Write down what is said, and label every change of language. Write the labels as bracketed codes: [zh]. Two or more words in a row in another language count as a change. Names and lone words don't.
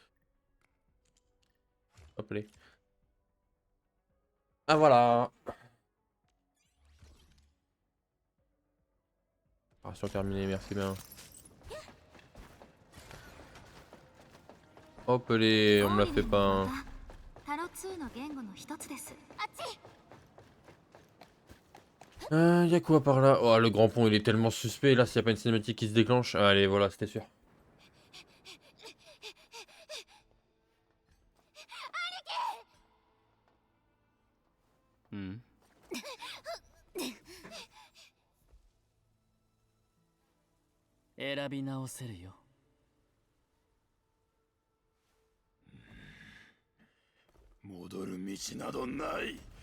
[fr] Hop les. Ah voilà. Ration terminée, merci bien. Hop les, on me la fait pas. Hein. タロ2の言語の一つですあっち Y a quoi par là? Oh, le grand pont il est tellement suspect là, s'il y a pas une cinématique qui se déclenche. Allez, voilà, c'était sûr. Hmm. [ja] 選び直せるよ。戻る道などない。